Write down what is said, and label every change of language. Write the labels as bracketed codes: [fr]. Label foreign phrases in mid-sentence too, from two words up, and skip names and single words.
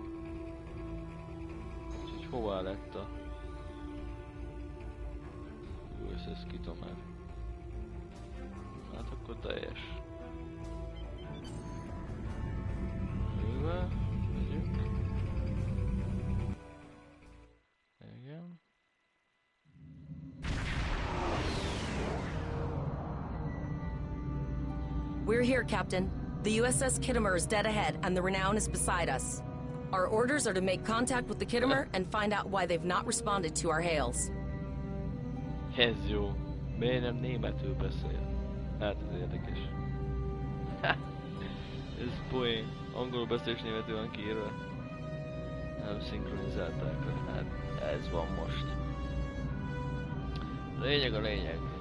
[hu] Úgyhogy hová lett a... USS Kitomer. Hát akkor teljes. Jövő, megyünk. Igen. [en] We're here, Captain. The USS Kitomer is dead ahead, and the Renown is beside us. Our orders are to make contact with the Kitomer and find out why they've not responded to our hails. [hu] Ez jó. Miért nem németül beszél? Hát ez érdekes. Ez poén. Angolul beszél és németül van kiírva. Nem szinkronizálták. Hát ez van most. Lényeg a lényeg.